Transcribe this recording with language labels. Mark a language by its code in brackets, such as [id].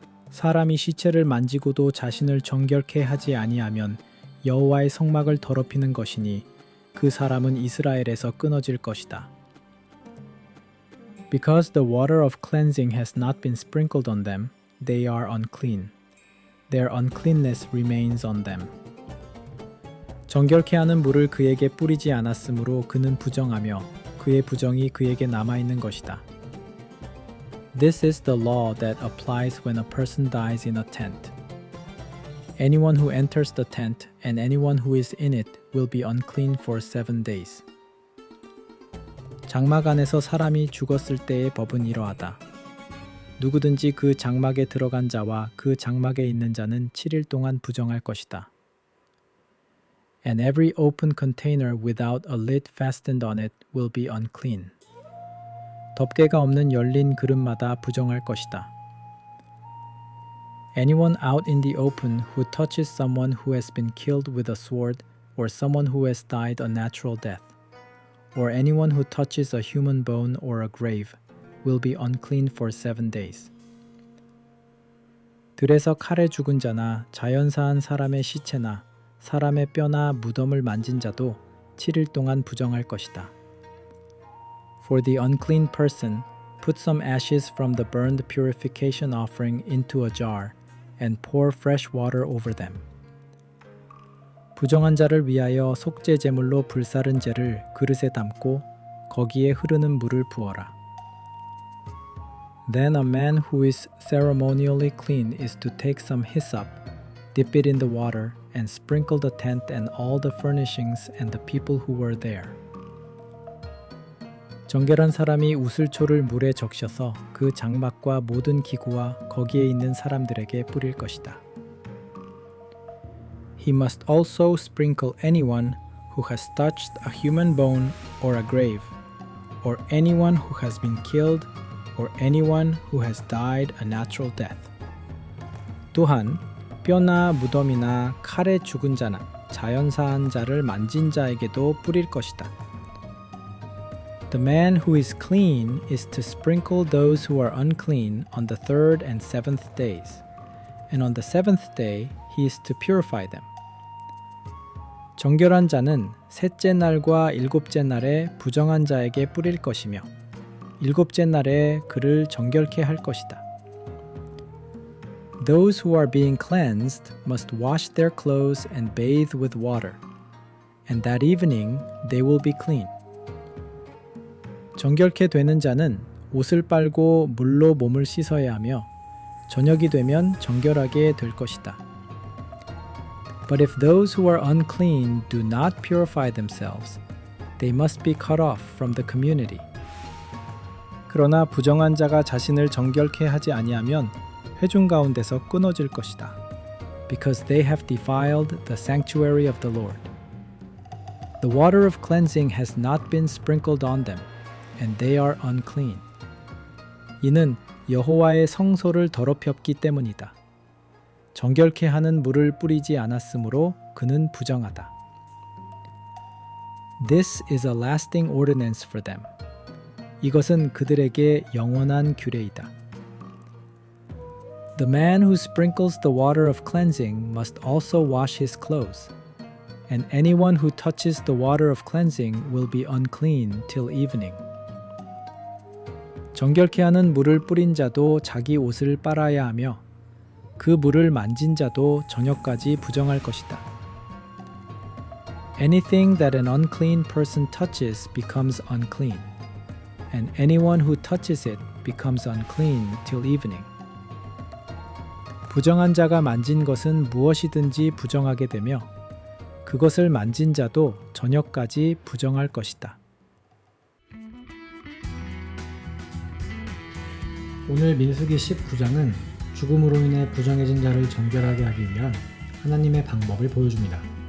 [ko] 사람이 시체를 만지고도 자신을 정결케 하지 아니하면 여호와의 성막을 더럽히는 것이니 그 사람은 이스라엘에서 끊어질 것이다. [en] Because the water of cleansing has not been sprinkled on them, they are unclean. Their uncleanness remains on them. [ko] 정결케 하는 물을 그에게 뿌리지 않았으므로 그는 부정하며 그의 부정이 그에게 남아있는 것이다. [en] This is the law that applies when a person dies in a tent. Anyone who enters the tent and anyone who is in it will be unclean for 7 days. [ko] 장막 안에서 사람이 죽었을 때의 법은 이러하다. 누구든지 그 장막에 들어간 자와 그 장막에 있는 자는 7일 동안 부정할 것이다. [en] And every open container without a lid fastened on it will be unclean. [ko] 덮개가 없는 열린 그릇마다 부정할 것이다. [en] Anyone out in the open who touches someone who has been killed with a sword or someone who has died a natural death, or anyone who touches a human bone or a grave, will be unclean for 7 days. [ko] 들에서 칼에 죽은 자나 자연사한 사람의 시체나 사람의 뼈나 무덤을 만진 자도 7일 동안 부정할 것이다. [en] For the unclean person, put some ashes from the burned purification offering into a jar and pour fresh water over them. [ko] 부정한 자를 위하여 속죄 제물로 불사른 재를 그릇에 담고 거기에 흐르는 물을 부어라. [en] Then a man who is ceremonially clean is to take some hyssop, dip it in the water, and sprinkle the tent and all the furnishings and the people who were there. [ko] 정결한 사람이 우슬초를 물에 적셔서 그 장막과 모든 기구와 거기에 있는 사람들에게 뿌릴 것이다. [en] He must also sprinkle anyone who has touched a human bone or a grave, or anyone who has been killed, or anyone who has died a natural death. [ko] 또한 뼈나 무덤이나 칼에 죽은 자나 자연사한 자를 만진 자에게도 뿌릴 것이다. [en] The man who is clean is to sprinkle those who are unclean on the third and seventh days, and on the seventh day he is to purify them. [ko] 정결한 자는 셋째 날과 일곱째 날에 부정한 자에게 뿌릴 것이며 일곱째 날에 그를 정결케 할 것이다. [en] Those who are being cleansed must wash their clothes and bathe with water, and that evening they will be clean. [ko] 정결케 되는 자는 옷을 빨고 물로 몸을 씻어야 하며 저녁이 되면 정결하게 될 것이다. [en] But if those who are unclean do not purify themselves, they must be cut off from the community. [ko] 그러나 부정한 자가 자신을 정결케 하지 아니하면 회중 가운데서 끊어질 것이다. [en] Because they have defiled the sanctuary of the Lord. The water of cleansing has not been sprinkled on them, and they are unclean. [ko] 이는 여호와의 성소를 더럽혔기 때문이다. 정결케 하는 물을 뿌리지 않았으므로 그는 부정하다. [en] This is a lasting ordinance for them. [ko] 이것은 그들에게 영원한 규례이다. [en] The man who sprinkles the water of cleansing must also wash his clothes, and anyone who touches the water of cleansing will be unclean till evening. [ko] 정결케 하는 물을 뿌린 자도 자기 옷을 빨아야 하며 그 물을 만진 자도 저녁까지 부정할 것이다. [en] Anything that an unclean person touches becomes unclean, and anyone who touches it becomes unclean till evening. [ko] 부정한 자가 만진 것은 무엇이든지 부정하게 되며 그것을 만진 자도 저녁까지 부정할 것이다. 오늘 민수기 19장은 죽음으로 인해 부정해진 자를 정결하게 하기 위한 하나님의 방법을 보여줍니다.